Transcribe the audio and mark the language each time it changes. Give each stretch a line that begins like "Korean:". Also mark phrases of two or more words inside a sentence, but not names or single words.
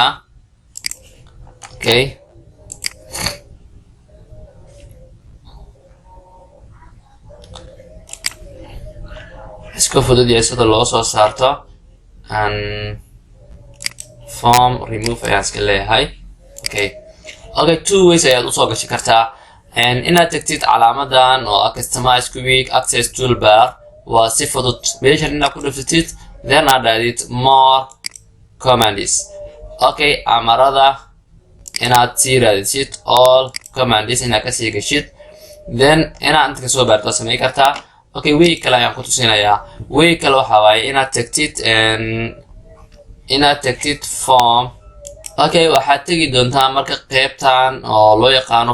Somali: okay iska fudud yahay sida loo soo saarto
English: form remove
Somali: ayaan iska leeyahay. okay
English: two ways
Somali: ayaad u soo gashi kartaa inaad tagtid calaamadan oo
English: customize quick access toolbar
Somali: waa si fudud meeshan inaad ku dhuftid then aad aadid
English: more commands.
Somali: okay amarada inaad sii raadisid
English: all commands
Somali: inaad ka sii gashid then inaad inta ka soo baarto samey kartaa. okay way kale ayaan ku tusinayaa way kale waxa waaye inaad tagtid form okay waxaad tegi doontaa marka qaybtan oo loo yaqaano